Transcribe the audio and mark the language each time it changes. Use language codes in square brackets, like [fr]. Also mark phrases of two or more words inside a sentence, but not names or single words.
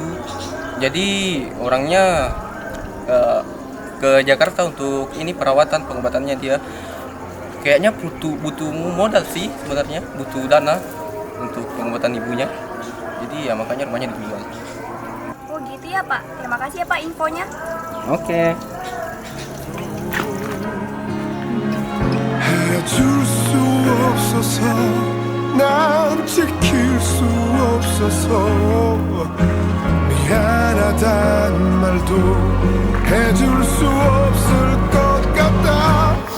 [id] Jadi orangnya ke Jakarta untuk ini perawatan pengobatannya dia. Kayaknya butuh modal sih sebenarnya, butuh dana untuk pengobatan ibunya. Jadi ya makanya rumahnya dijual. Oh gitu ya Pak. Terima kasih ya Pak infonya. Oke. [ko] 해줄 수 없어서 난 지킬 수 없어서 미안하단 말도 해줄 수 없을 것 같다